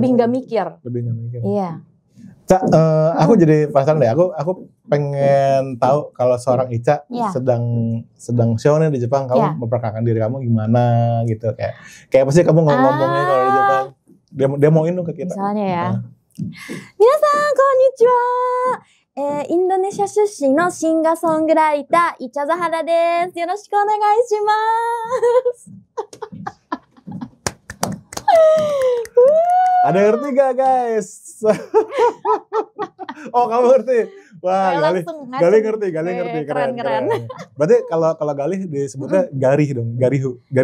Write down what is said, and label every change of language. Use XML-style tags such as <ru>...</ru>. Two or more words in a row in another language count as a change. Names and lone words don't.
<id>Lebih nggak mikir. Iya. Ca, aku jadi penasaran deh, aku pengen tahu kalau seorang Ica sedang show nih di Jepang, kamu memperkenalkan diri kamu gimana gitu, kayak apa sih kamu ngomongnya kalau di Jepang? Demoin dong ke kita. Misalnya ya.</id> <ja>皆さんこんにちは。インドネシア出身のシンガーソングライターイチャザハラです。よろしくお願いします。</ja> <id>Ada ngerti gak guys? Oh kamu ngerti? Wah Galih ngerti. Keren. Berarti kalau Galih disebutnya Garih dong, Garihu.</id>